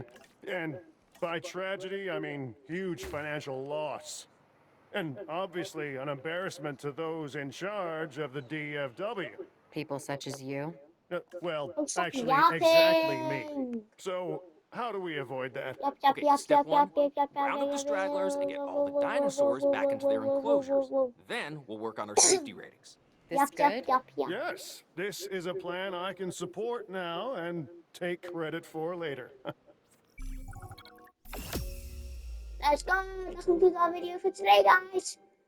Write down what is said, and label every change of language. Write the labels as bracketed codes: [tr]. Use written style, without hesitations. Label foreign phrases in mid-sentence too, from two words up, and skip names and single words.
[en] And by tragedy, I mean huge financial loss. And obviously an embarrassment to those in charge of the DFW. People such as you. Well, Oh, stop actually, yapping. exactly me. So, how do we avoid that? Yap, yap, Okay, yap, step yap, one, yap, yap, yap, round up the yap, stragglers and get all the yap, dinosaurs back into their enclosures. yap, Then we'll work on our safety ratings. This yap, good? yap, yap. Yes, this is a plan I can support now and take credit for later. Let's go. That concludes our video for today, guys.